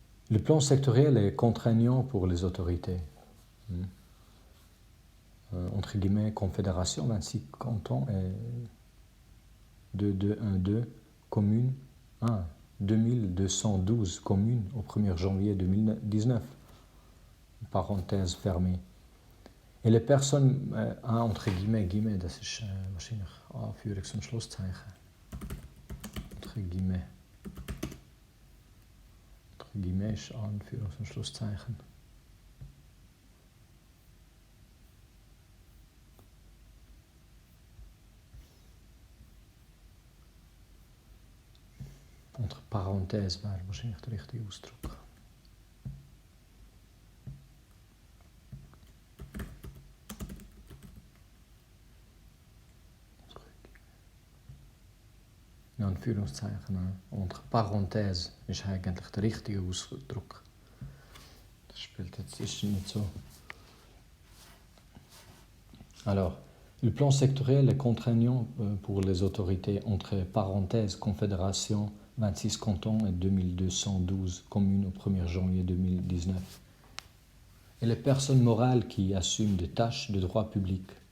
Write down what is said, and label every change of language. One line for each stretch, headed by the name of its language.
French: Le plan sectoriel est contraignant pour les autorités. Entre guillemets, Confédération, 26 cantons et 2212 communes, 2212 communes au 1er janvier 2019. Parenthèse fermée. Et les personnes, entre guillemets,
German: das ist wahrscheinlich Anführungs- und Schlusszeichen.
French: Entre guillemets.
German: Entre guillemets ist Anführungs- und Schlusszeichen. Entre parenthèses wäre wahrscheinlich der richtige Ausdruck. In Anführungszeichen, entre parenthèses ist eigentlich der richtige Ausdruck. Das spielt jetzt ist nicht so.
French: Alors, le plan sectoriel est contraignant pour les autorités, entre parenthèses, Confédération, 26 cantons et 2212 communes au 1er janvier 2019. Et les personnes morales qui assument des tâches de droit public.